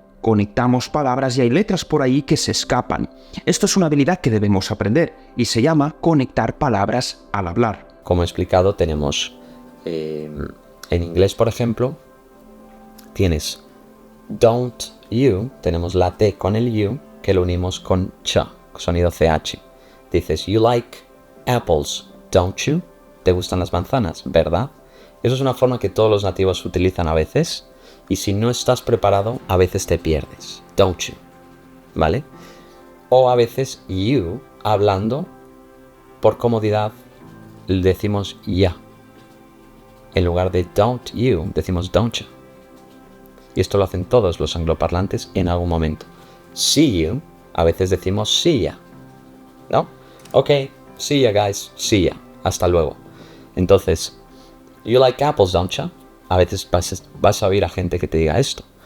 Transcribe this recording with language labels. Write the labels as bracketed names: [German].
[Spanish] Conectamos palabras y hay letras por ahí que se escapan. Esto es una habilidad que debemos aprender y se llama conectar palabras al hablar. Como he explicado, tenemos en inglés, por ejemplo, tienes [English] don't you, [Spanish] tenemos la T con el you que lo unimos con ch, sonido CH. [English] Dices you like apples, don't you? [Spanish] ¿Te gustan las manzanas, verdad? Eso es una forma que todos los nativos utilizan a veces. Y si no estás preparado, a veces te pierdes. [English] Don't you. [Spanish] ¿Vale? O a veces you, hablando, por comodidad, decimos ya. En lugar de [English] don't you, [Spanish] decimos don't you. Y esto lo hacen todos los angloparlantes en algún momento. [English] See you, [Spanish] a veces decimos [English] see ya. ¿No? Ok, see ya guys, see ya. [Spanish] Hasta luego. [English] Entonces, you like apples, don't you? [Spanish] A veces vas a oír a gente que te diga esto.